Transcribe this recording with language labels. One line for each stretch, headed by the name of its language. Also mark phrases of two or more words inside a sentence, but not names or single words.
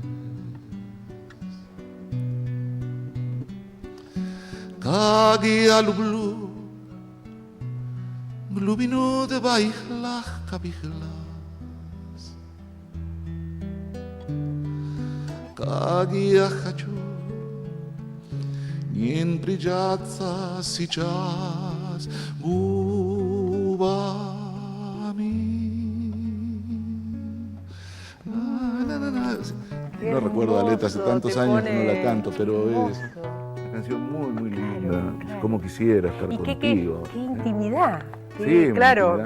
Russian: Как я люблю глубину твоих ласковых глаз, как я хочу не прижаться сейчас губами.
Spanish: No recuerdo la letra, hace tantos años que no la canto, pero es una canción muy linda. Claro. Como quisiera estar Y contigo. qué intimidad. Sí, Sí, una claro, intimidad.